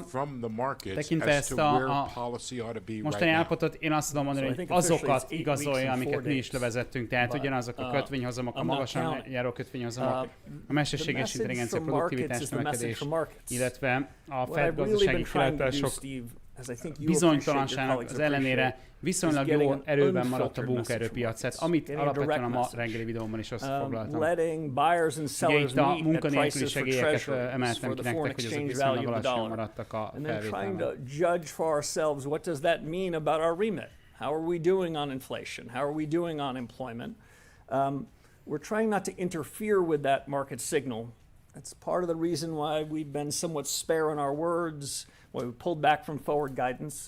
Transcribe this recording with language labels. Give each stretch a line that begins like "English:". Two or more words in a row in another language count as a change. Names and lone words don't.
Hungarian: Tekintve ezt a mostani állapotot, én azt tudom mondani, hogy azokat igazolja, amiket mi is levezettünk, tehát ugyanazok a kötvényhozamok, a magasan járó kötvényhozamok, a mesterséges intelligencia produktivitás növekedés, illetve a Fed gazdasági kilátások bizonytalanságnak az ellenére viszonylag jó erőben maradt a munkaerő-piac, amit alapvetően a ma reggeli videóban is összefoglaltam. Ugye itt a munkanélküli segélyeket emeltem ki nektek, hogy azok viszonylag alacsonyan maradtak a felvételben.
English: How are we doing on inflation? How are we doing on employment? We're trying not to interfere with that market signal. That's part of the reason why we've been somewhat spare in our words, why we pulled back from forward guidance.